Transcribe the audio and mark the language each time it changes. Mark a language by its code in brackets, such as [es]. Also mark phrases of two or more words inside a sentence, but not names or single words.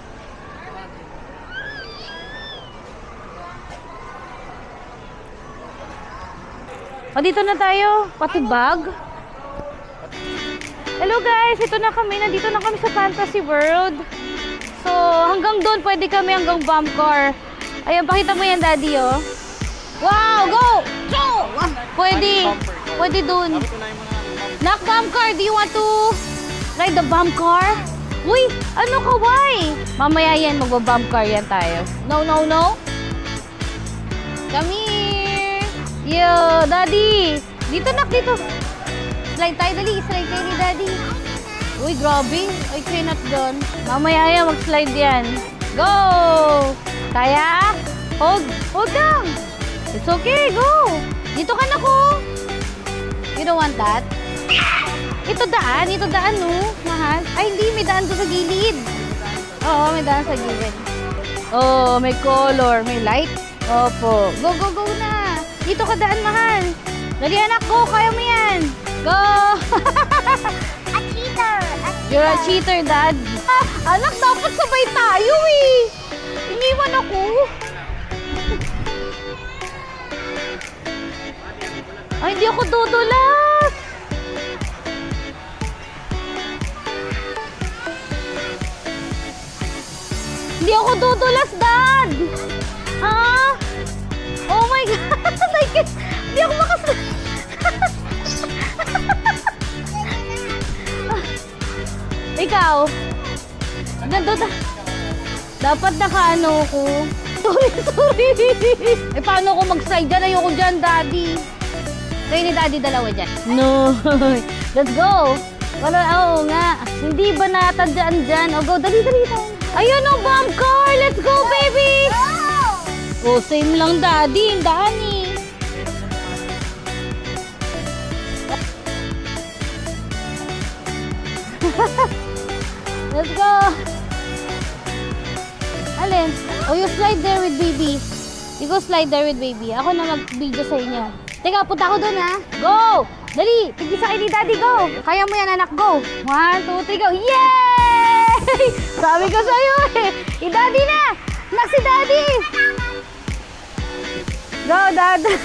[tl] O, dito na tayo. Pati bag. [en] Hello guys, [tl] ito na kami. Nandito na kami sa Fantasy World. So, hanggang doon pwede kami hanggang bomb car. Ayan, pakita mo yan, [en] Daddy, oh. Wow, go! Go! [tl] Pwede. Pwede doon. [en] Knock bomb car, do you want to ride the bomb car? [tl] Uy, ano ka, why? Mamaya yan, magba-bomb car yan tayo. [en] No, no, no. Come here. Yo, Daddy. [tl] Dito, nak, dito. Slide tayo, dali. Slide tayo ni Daddy. Uy, grabe. [en] I cannot done. [tl] Mamaya yan, mag-slide yan. Go! Kaya? [en] Hold down. It's okay, go. [tl] Dito ka na ko. [en] You don't want that? [tl] Ito daan, no? Mahal. Ay, hindi, may daan doon sa gilid. Oo, may daan sa gilid. Oh, may color, may light. Opo. [en] Go, go, go [tl] na. Dito ka daan, mahal. Dali, anak, go. Kaya mo yan. [en] Go! A cheater! You're a cheater, Dad. [tl] Anak, dapat sabay tayo, eh. Iniwan ako. Ay, hindi ako dudulas. Hindi ako dudulas, [en] Dad! Ah? Oh my God! Like, [tl] hindi ako Ikaw? Dapat nakaano ko. Sorry. Paano ko mag-slide dyan? Ayoko dyan, Daddy. Kayo ni Daddy dalawa dyan. [en] No. Let's go. [tl] Wala, oo nga. Hindi ba natandaan dyan? O, go, dali. Ayun ang bomb car! [en] Let's go, baby! [tl] Oh, same lang, Daddy. Yung daan eh. [en] Let's go! [tl] Alin? [en] Oh, you slide there with baby. You go slide there with baby. [tl] Ako na mag-video sa inyo. Teka, punta ako dun, ha? Go! Dali! Tigil sa ni Daddy, go! Kaya mo yan, anak, [en] go! 1, 2, 3, go! [tl] Yay! Sabi ko sa'yo, eh! I-Daddy na! Anak si Daddy! Go, Dad!